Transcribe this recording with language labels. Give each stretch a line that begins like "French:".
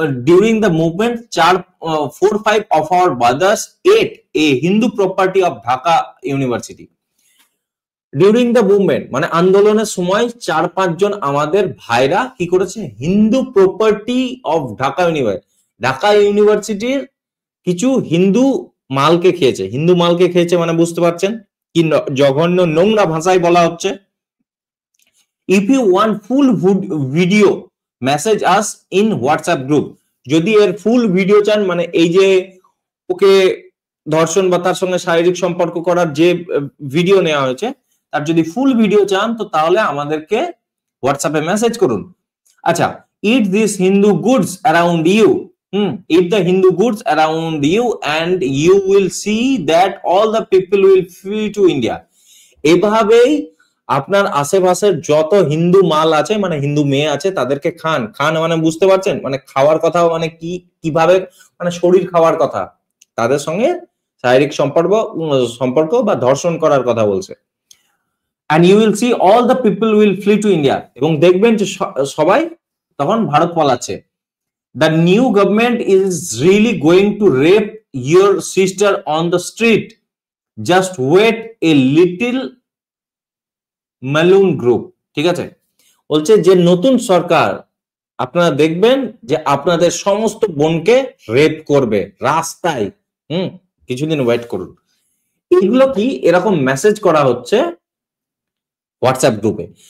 English: During the movement, 4-5 of our brothers ate a Hindu property of Dhaka University. During the movement
Bangla: মানে আন্দোলনের সময় 4-5 জন আমাদের ভাইরা কি করেছে,
English: Hindu property of Dhaka university,
Bangla: Dhaka ইউনিভার্সিটির কিছু হিন্দু মালকে খেয়েছে। হিন্দু মালকে খেয়েছে মানে বুঝতে পারছেন কি জঘন্য নোংরা ভাষায় বলা হচ্ছে।
English: If you want full video, message us in WhatsApp group.
Bangla: যদি এর ফুল ভিডিও চান, মানে এই যে ওকে ধর্ষণ বা তার সঙ্গে শারীরিক সম্পর্ক করার যে ভিডিও নেওয়া হয়েছে, তার যদি ফুল ভিডিও চান তো তাহলে আমাদেরকে হোয়াটসঅ্যাপে মেসেজ করুন।
English: আচ্ছা, eat this Hindu goods around you. Eat the Hindu goods around you and you will see that all the people will flee to India.
Bangla: এভাবেই আপনার আশেপাশের যত হিন্দু মাল আছে, মানে হিন্দু মেয়ে আছে, তাদেরকে খান। খান মানে বুঝতে পারছেন, মানে খাওয়ার কথা, মানে কিভাবে, মানে শরীর খাওয়ার কথা, তাদের সঙ্গে শারীরিক সম্পর্ক বা ধর্ষণ করার কথা বলছে।
English: and you will see all the people will flee to India.
Bangla: এবং দেখবেন যে সবাই তখন ভারত পালাচ্ছে।
English: The new government is really going to rape your sister on the street. Just wait a little. মালুন group.
Bangla: ঠিক আছে, বলছে যে নতুন সরকার, আপনারা দেখবেন যে আপনাদের সমস্ত বোনকে রেপ করবে রাস্তায়, কিছুদিন ওয়েট করুন। এগুলো কি এরকম মেসেজ করা হচ্ছে হোয়াটসঅ্যাপ গ্রুপে।